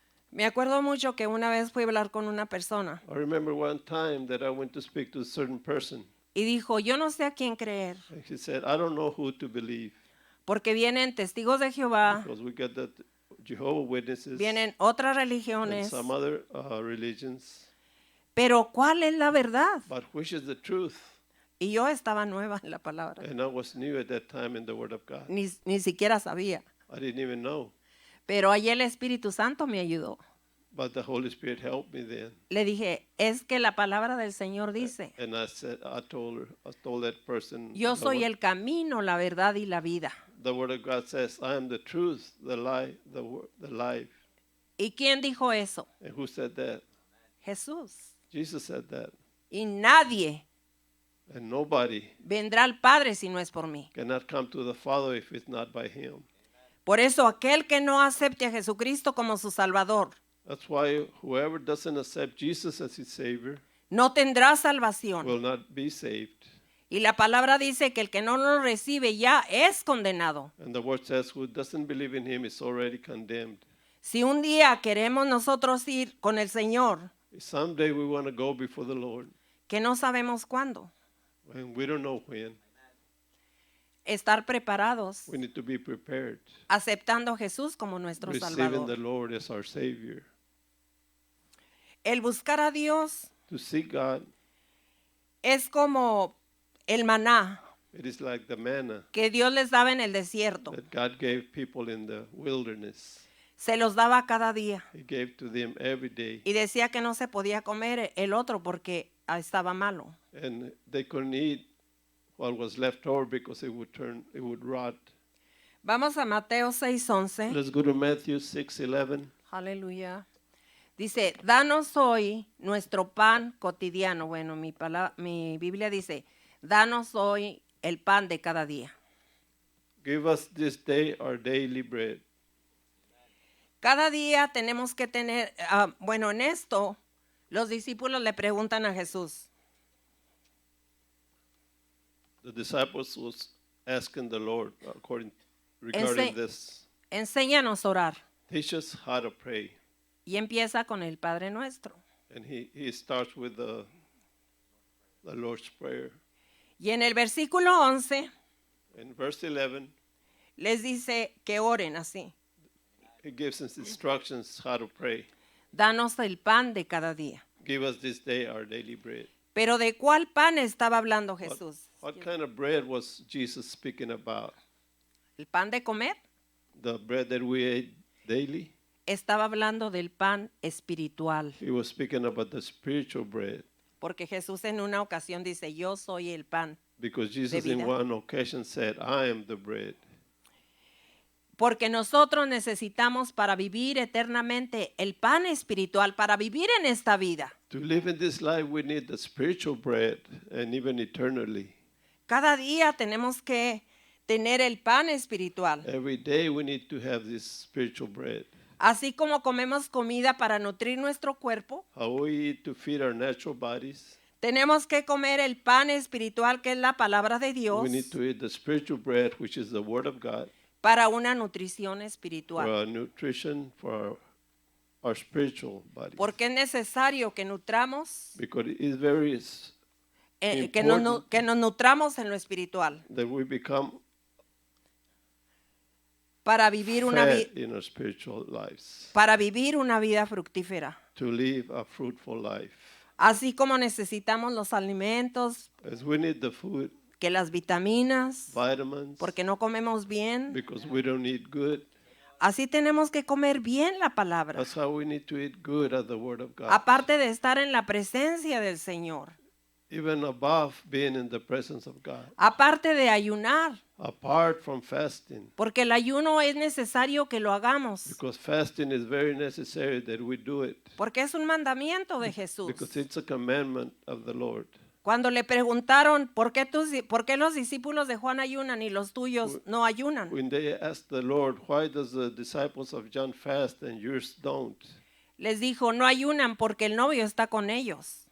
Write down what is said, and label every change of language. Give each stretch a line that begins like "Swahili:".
Spanish: Me acuerdo mucho que una vez fui a hablar con una persona
English: I remember one time that I went to speak to a certain person,
Spanish: y dijo, yo no sé a quién creer,
English: and he said, I don't know who to believe,
Spanish: porque vienen testigos de Jehová,
English: because we got the Jehovah's Witnesses
Spanish: vienen otras
English: and
Spanish: religiones,
English: some other religions,
Spanish: pero ¿cuál es la verdad?
English: but which is the truth?
Spanish: Y yo estaba nueva en la palabra,
English: And I was new at that time in the Word of God.
Spanish: ni siquiera sabía,
English: I didn't even know,
Spanish: pero allí el Espíritu Santo me ayudó.
English: but the Holy Spirit helped me then.
Spanish: Le dije, es que la palabra del Señor dice,
English: And I said, I told that person,
Spanish: yo
English: the
Spanish: soy
English: word-
Spanish: el camino, la verdad y la vida.
English: the Word of God says, I am the truth, the lie, the life.
Spanish: ¿Y quién dijo eso?
English: And who said that?
Spanish: Jesús.
English: Jesus said that.
Spanish: Y nadie
English: And nobody
Spanish: vendrá al Padre si no es por mí.
English: cannot come to the Father if it's not by Him.
Spanish: Por eso aquel que no acepte a Jesucristo como su Salvador
English: That's why whoever doesn't accept Jesus as his Savior
Spanish: no tendrá salvación.
English: will not be saved.
Spanish: Y la palabra dice que el que no lo recibe ya es condenado.
English: And the Word says, who doesn't believe in Him is already condemned.
Spanish: Si un día queremos nosotros ir con el Señor,
English: Someday we want to go before the Lord,
Spanish: que no sabemos cuándo,
English: and we don't know when.
Spanish: estar preparados,
English: We need to be prepared,
Spanish: aceptando a Jesús como nuestro
English: receiving the
Spanish: Salvador.
English: Lord as our Savior.
Spanish: El buscar a Dios
English: To seek God
Spanish: es como el maná
English: It is like the manna
Spanish: que Dios les daba en el desierto.
English: that God gave people in the wilderness.
Spanish: Se los daba cada día.
English: He gave to them every day.
Spanish: Y decía que no se podía comer el otro porque estaba malo.
English: And they couldn't eat what was left over because it would rot.
Spanish: Vamos a Mateo 6:11.
English: Let's go to Matthew 6:11.
Spanish: Aleluya. Dice, danos hoy nuestro pan cotidiano. Bueno, mi Biblia dice, danos hoy el pan de cada día.
English: Give us this day our daily bread.
Spanish: Cada día tenemos que tener, bueno, en esto los discípulos le preguntan a Jesús.
English: The disciples was asking the Lord regarding this.
Spanish: Enséñanos a orar.
English: Teach us how to pray.
Spanish: Y empieza con el Padre Nuestro.
English: And he starts with the Lord's Prayer.
Spanish: Y en el versículo 11
English: In verse 11,
Spanish: les dice que oren así.
English: he gives us instructions how to pray.
Spanish: Danos el pan de cada día.
English: Give us this day our daily bread.
Spanish: Pero ¿de cuál pan estaba hablando Jesús?
English: What kind of bread was Jesus speaking about?
Spanish: ¿El pan de comer?
English: The bread that we ate daily?
Spanish: Estaba hablando del pan espiritual.
English: He was speaking about the spiritual bread.
Spanish: Porque Jesús en una ocasión dice, yo soy el pan.
English: Because Jesus in
Spanish: vida.
English: one occasion said, I am the bread.
Spanish: Porque nosotros necesitamos para vivir eternamente el pan espiritual, para vivir en esta vida.
English: To live in this life, we need the spiritual bread, and even eternally.
Spanish: Cada día tenemos que tener el pan espiritual.
English: Every day we need to have this spiritual bread.
Spanish: Así como comemos comida para nutrir nuestro cuerpo,
English: How we eat to feed our natural bodies,
Spanish: tenemos que comer el pan espiritual que es la palabra de Dios
English: we need to eat the spiritual bread, which is the Word of God,
Spanish: para una nutrición
English: for
Spanish: espiritual.
English: our nutrition, for our spiritual bodies.
Spanish: Porque es necesario que nutramos,
English: Because it is very
Spanish: que nos nutramos en lo espiritual
English: that we become
Spanish: para vivir
English: fed in our spiritual lives,
Spanish: para vivir una vida fructífera.
English: to live a fruitful life.
Spanish: Así como necesitamos los alimentos,
English: As we need the food,
Spanish: que las vitaminas,
English: vitamins,
Spanish: porque no comemos bien,
English: because we don't eat good.
Spanish: así tenemos que comer bien la palabra.
English: That's how we need to eat good at the Word of God.
Spanish: Aparte de estar en la presencia del Señor,
English: Even above being in the presence of God.
Spanish: aparte de ayunar,
English: Apart from fasting.
Spanish: porque el ayuno es necesario que lo hagamos,
English: Because fasting is very necessary that we do it.
Spanish: porque es un mandamiento de Jesús.
English: Because it's a commandment of the Lord.
Spanish: Cuando le preguntaron por qué los discípulos de Juan ayunan y los tuyos no ayunan,
English: When they asked the Lord, why does the disciples of John fast and yours don't?
Spanish: les dijo, no ayunan porque el novio está con ellos.